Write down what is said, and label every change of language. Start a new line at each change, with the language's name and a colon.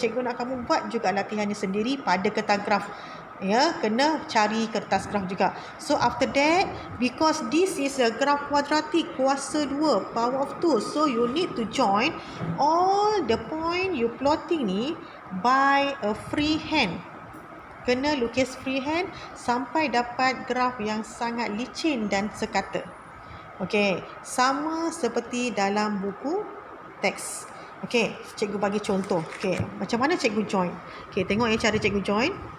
Malay: Cikgu nak kamu buat juga latihan ni sendiri pada kertas graf. Ya, kena cari kertas graf juga.
English: So after that, because this is a graph quadratic
Malay: kuasa 2
English: power of 2, so you need to join all the point you plotting ni by a free hand.
Malay: Kena lukis freehand sampai dapat graf yang sangat licin dan sekata. Okey, sama seperti dalam buku teks. Okey, cikgu bagi contoh. Okey, macam mana cikgu join? Okey, tengok ya cara cikgu join.